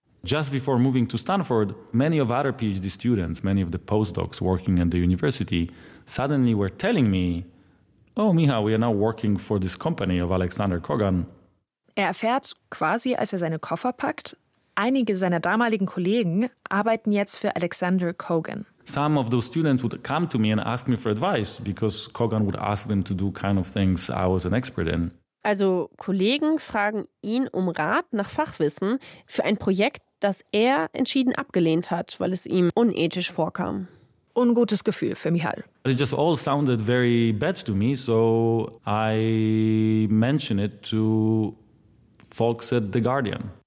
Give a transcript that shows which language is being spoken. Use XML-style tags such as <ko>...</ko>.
<en>Just before moving to Stanford, many of other PhD students, many of the postdocs working at the university, suddenly were telling me, oh, Micha, we are now working for this company of Alexander Kogan.</en> <de>Er erfährt, quasi als er seine Koffer packt, einige seiner damaligen Kollegen arbeiten jetzt für Alexander Kogan.</de> <en>Some of those students would come to me and ask me for advice, because Kogan would ask them to do kind of things I was an expert in.</en> <de>Also Kollegen fragen ihn um Rat nach Fachwissen für ein Projekt, das er entschieden abgelehnt hat, weil es ihm unethisch vorkam. Ungutes Gefühl für Michal.</de> <en>It just all sounded very bad to me, so I mentioned it to folks at The Guardian.</en>